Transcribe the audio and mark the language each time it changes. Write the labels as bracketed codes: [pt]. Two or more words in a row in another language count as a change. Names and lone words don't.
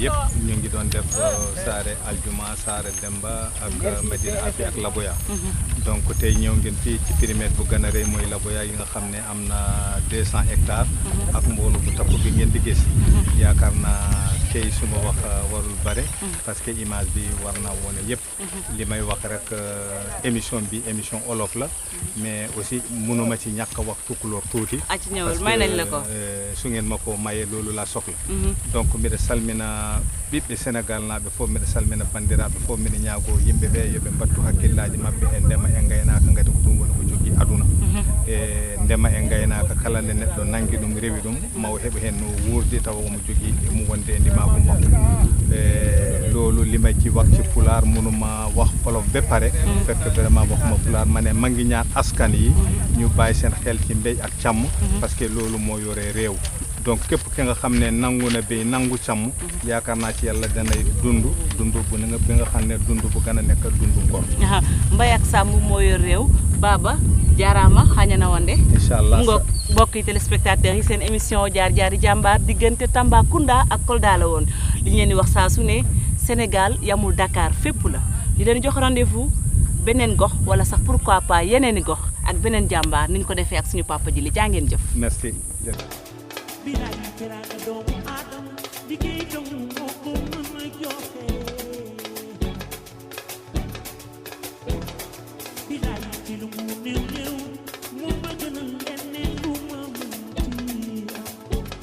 [wo] yëpp ñu ngi doon def Saare Aljuma Saare Demba ak Medina Afi ak Laboya donc tey ñëw ngeen fii ci périmètre bu gën a rëy mooy Laboya yi nga xam ne am na 200 hectares ak mboolu bu takku bi ngeen di gis yaakaar naa tey suma wax warul bare [fr] parce que [wo] image bi war na wone yëpp li may wax rek émission bi émission olof la [fr] mais aussi [wo] mënuma ci ñàkk wax tukulóor tuuti ci ñëwal may nañ la ko su ngeen ma ko mayee loolu la soxla donc [ff] mbiɗa salmina ɓiɓɓe Sénégal naaɓe fof mbiɗa salmina bandiraɓe fof mbiɗa ñaago yimɓe ɓe yoɓe mbattu hakkillaji mabɓe e ndema e gaynaka gati ko ɗum woni ko jogui aduna e ndema e gaynaka kala nde neɗɗo nangui ɗum rewi ɗum maw heɓa hen no wuurdi tawa omo jogui emo wonde e ndimago makko e [wo] loolu li ma ci wax ci pulaar mënuma wax olof ba pare fekk vraiment waxuma pulaar ma ne ma ngi ñaan askan yi ñu bàyyi seen xel ci mbéy ak càmm [fr] parce que [wo] loolu moo yore réew donc képp ki nga xam ne nangu na béy nangu càmm yaakaar naa ci yàlla danay dund bu nga bi nga xam ne dund bu gën a nekk dund ngor mbay ak sàmm moo yor réew [ff] Baba jaaraama xañana wonde [wo] inchallah ngoog mbokki téléspectateurs yi seen émission jaar jaari jàmbaar diggante Tambacounda ak Kolda la woon li ñu leen di wax saa su ne Sénégal yamul Dakar fépp la di leen jox rendez-vous beneen gox wala sax [fr] pourquoi pas [wo] yeneeni gox ak beneen jàmbaar ni ñu ko defee ak suñu papa ji li jaa ngeen jëf merci Bilaay teraanga doomu aadama liggéey dong moo ko mën a joxe bilaay ci lu mu néew néew moo ma gënal leneen lu ma mënti am